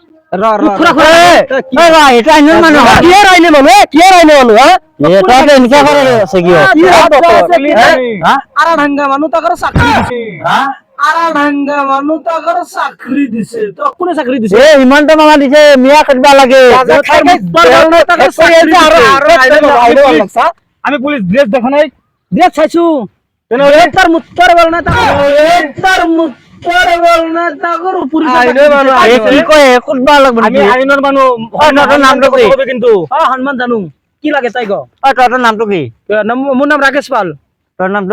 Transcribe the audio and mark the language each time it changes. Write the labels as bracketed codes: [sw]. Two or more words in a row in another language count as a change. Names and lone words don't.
[as] হিমন্ত মামা দিছে, মিয়া খেদবা লাগে। আমি পুলিচ ড্রেস দেখা নাই, ড্রেস চাইছো, সন্মান জানো কি লাগে তাই গ? তোৰ নামটো কি? মোৰ নাম ৰাকেশ পাল। তোৰ নামটো?